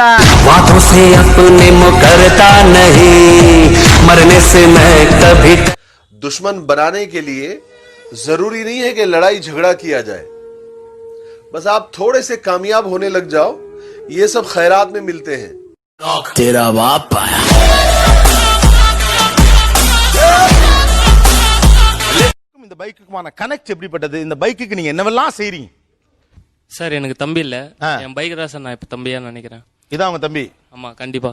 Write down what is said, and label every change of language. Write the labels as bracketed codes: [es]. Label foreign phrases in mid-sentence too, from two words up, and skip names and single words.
[hi] बातों से अपने मुकरता नहीं, मरने से मैं कभी। दुश्मन बनाने के लिए जरूरी नहीं है कि लड़ाई झगड़ा किया जाए, बस आप थोड़े से कामयाब होने लग जाओ, ये सब खैरात में मिलते हैं। तेरा बाप आया। [ta] இந்த பைக்குக்குமான கனெக்ட் எப்படிப்பட்டது? இந்த பைக்குக்கு நீங்க என்னவெல்லாம் செய்றீங்க? சார் எனக்கு தம்பி இல்ல, என் பைக் தான் சார் நான் இப்ப தம்பியா நினைக்கிறேன். இதான் உங்க தம்பி? ஆமா கண்டிப்பா.